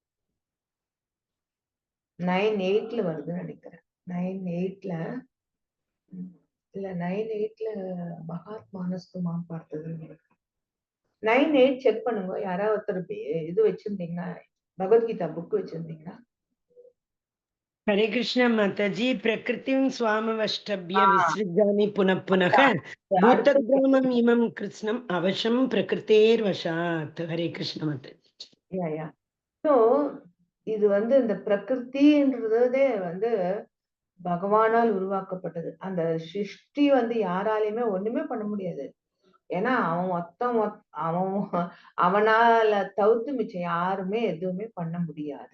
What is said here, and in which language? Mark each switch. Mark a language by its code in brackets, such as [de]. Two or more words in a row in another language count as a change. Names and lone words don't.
[ta] 9:8 வருதுன்னு நினைக்கிறேன். 9:8 இல்ல 9:8 மகாத்மானஸ்துமா பார்த்ததுன்னு நினைக்கிறேன். 9:8 செக் பண்ணுங்க. யாராவது ஒருத்தர் இது வச்சிருந்தீங்கன்னா, பகவத்கீதா புக் வச்சிருந்தீங்கன்னா. [hi] हरे कृष्ण माताजी। [sa] प्रकृतिं स्वामवष्टभ्य विसृजामि पुनः पुनः भूतग्रामम् इमं कृत्स्नम् अवशं प्रकृतेर्वशात्। [hi] हरे कृष्ण माताजी। [ta] சோ இது வந்து இந்த பிரகிருதின்றதே வந்து பகவானால் உருவாக்கப்பட்டது. அந்த சிருஷ்டி வந்து யாராலையுமே ஒண்ணுமே பண்ண முடியாது. ஏன்னா அவனால தவிர்த்து மிச்சம் யாருமே எதுவுமே பண்ண முடியாது.